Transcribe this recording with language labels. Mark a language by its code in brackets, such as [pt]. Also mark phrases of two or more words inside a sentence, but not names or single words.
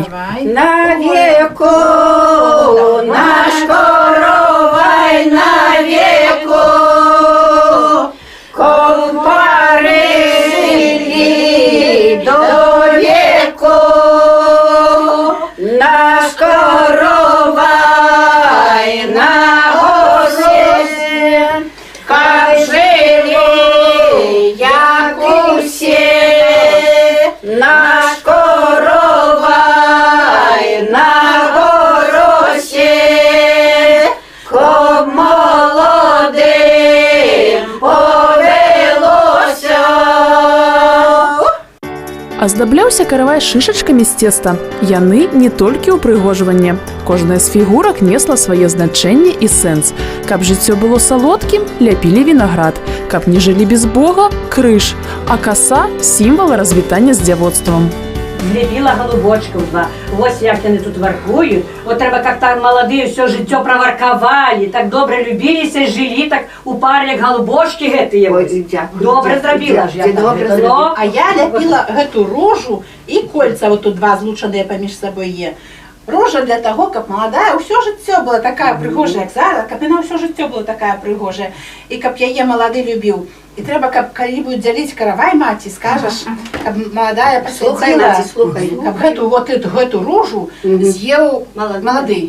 [uk] На веку наш коровай, на веку, кол парили до веку, наш коровай на горе, [ru] как жили, [uk] як усе, наш коровай на горосе, коб молодим повелося. [be] Аздабляўся каравай шышачкамі з цеста. Яны не толькі ўпрыгожванне. Кожная з фігурак несла свае значэнне і сэнс. Каб жыццё было салодкім, ляпілі вінаград. Каб не жылі без Бога – крыж. А каса – сімвал развітання з дзявоцтвам. Злепіла голубочкаў два. Вось як яны тут варкуюць. От трэба, как там маладыя ўсё жыццё праваркавалі, так добра любіліся, жылі, так у паре як голубочкі гэтыя. Добра зрабіла ж я. А я ляпіла гэту рожу і кольца, вот тут два злучаныя паміж сабой є. Рожа для того, каб маладая ўсё жыццё была такая прыгожая, як зараз, каб яна ўсё жыццё была такая прыгожая, і каб яе малады любіў. І трэба, каб калі будуць дзяліць каравай, маці, скажаш, каб маладая пасадзіла, каб гэту рожу з'еў малады.